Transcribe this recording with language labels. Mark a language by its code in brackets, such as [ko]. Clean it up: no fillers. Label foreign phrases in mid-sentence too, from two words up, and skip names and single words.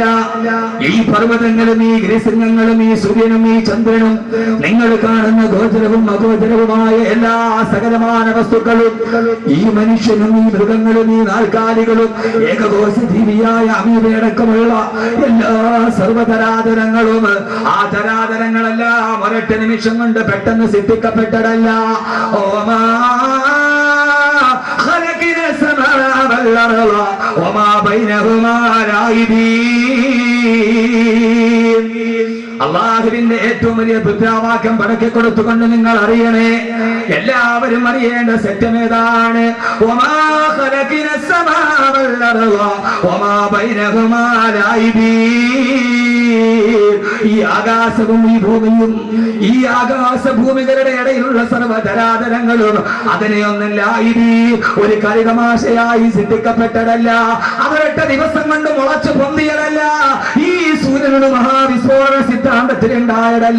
[ml] ഈ പർവ്വതങ്ങളും ഈ ഗിരിശൃംഗങ്ങളും ഈ സൂര്യനും ഈ ചന്ദ്രനും നിങ്ങൾ കാണുന്ന ഗോചരവും അഗോചരവുമായ എല്ലാ സകലമാന വസ്തുക്കളും, ഈ മനുഷ്യനും ഈ മൃഗങ്ങളും ഈ നാൽക്കാലികളും ഏകകോശ ജീവിയായ അമീബയടക്കമുള്ള എല്ലാ സർവ്വതരാതരങ്ങളും, ആ തരാതരങ്ങളെല്ലാം ഒരൊറ്റ നിമിഷം കൊണ്ട് പെട്ടെന്ന് സൃഷ്ടിക്കപ്പെട്ടതല്ല. [ar] وما خلقنا السماء والأرض وما بينهما لاعبين. [ml] അള്ളാഹുവിന്റെ ഏറ്റവും വലിയ പുത്രാവാക്യം പടക്കി കൊടുത്തുകൊണ്ട് നിങ്ങൾ അറിയണേ, എല്ലാവരും അറിയേണ്ട സത്യമേതാണ്, [ar] وما خلقنا السماء والأرض وما بينهما لاعبين. [ml] ഈ ആകാശവും ഈ ഭൂമിയും, ഈ ആകാശഭൂമികളുടെ ഇടയിലുള്ള സർവ്വധരാധരങ്ങളും അതിനെയൊന്നല്ല ഇനി ഒരു കളിതമാശയായി സൃഷ്ടിക്കപ്പെട്ടതല്ല, അവരൊറ്റ ദിവസം കൊണ്ട് മുളച്ചു പൊന്തിയതല്ല. ഈ സൂര്യനൊരു മഹാവിസ്ഫോടന സിദ്ധാന്തത്തിലുണ്ടായതല്ല.